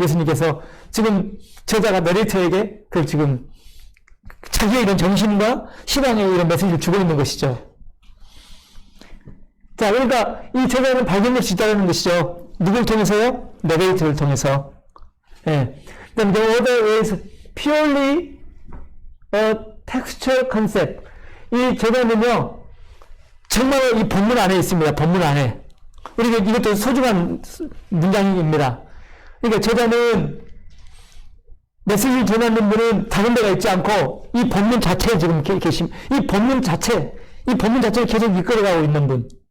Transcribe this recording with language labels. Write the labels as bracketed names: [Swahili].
[Korean] 예수님께서 지금 저자가 내레이터에게 지금 자기의 이런 정신과 신앙의 이런 메시지를 주고 있는 것이죠. 자, 그러니까 이 저자는 발견될 수 있다는 것이죠. 누굴 통해서요? 내레이터를 통해서. 예. 그 다음에 [English] the order is purely a textual concept. [Korean] 이 저자는요, 정말 이 본문 안에 있습니다. 본문 안에. 우리가 이것도 소중한 문장입니다. 그러니까 저자는 메시지를 전하는 분은 다른 데가 있지 않고 이 본문 자체에 지금 이 본문 자체를 계속 이끌어가고 있는 분.